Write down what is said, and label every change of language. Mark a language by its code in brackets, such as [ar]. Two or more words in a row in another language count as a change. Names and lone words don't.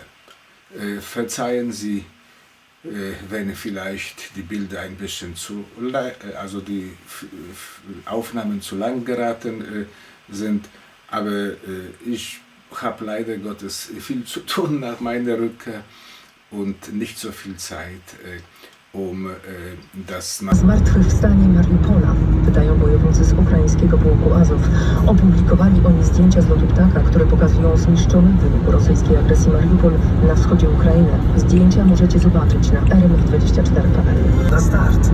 [de] Verzeihen Sie, wenn vielleicht die Bilder ein bisschen also die Aufnahmen zu lang geraten sind, aber ich habe leider Gottes viel zu tun nach meiner Rückkehr und nicht so viel Zeit, um das... [pl] Zmartwychwstanie Mariupola, wydają bojownicy z ukraińskiego pułku Azow. Opublikowali oni zdjęcia z lotu ptaka, które pokazują zniszczony w wyniku rosyjskiej agresji Mariupol na wschodzie Ukrainy. Zdjęcia możecie zobaczyć na rmf24.pl. Na start!